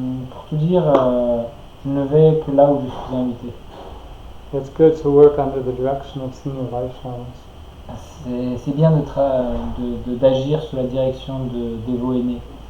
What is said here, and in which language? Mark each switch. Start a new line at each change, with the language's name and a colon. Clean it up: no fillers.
French: Pour tout dire, je ne vais que là où je suis invité.
English: It's good to work under the direction of senior Vaishnavas.
French: C'est bien d'agir sous la direction de dévots aînés.